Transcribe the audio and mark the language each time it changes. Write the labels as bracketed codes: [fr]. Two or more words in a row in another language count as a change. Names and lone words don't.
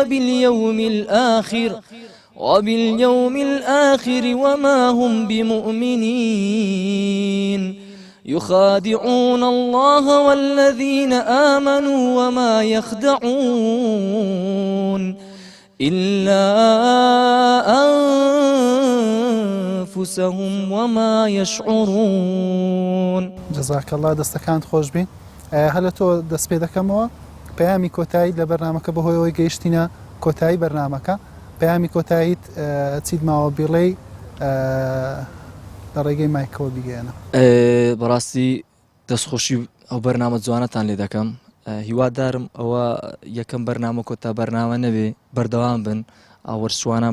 [ar] وباليوم الآخر وما هم بمؤمنين يخادعون الله والذين آمنوا وما يخدعون إلا أنفسهم وما يشعرون جزاك الله [ckb] دەستەکانت خۆش بین هەلە تۆ دەست پێ دەکەمەوە پەیامی کۆتایی لە بەرنامەکە بەهۆیەوەی گەیشتینە کۆتایی بەرنامەکە پەیامی کۆتاییت چیت ماوە بیڵێ لە ڕێگەی مایکەوە بیگەێنە بەڕاستی دەستخۆشی ئەو بەرنامە جوانەتان لێ دەکەم هیوادارم ئەوە یەکەم بەرنامە کۆتا بەرنامە نەبێ بەردەوام بن ئاوەرچوانان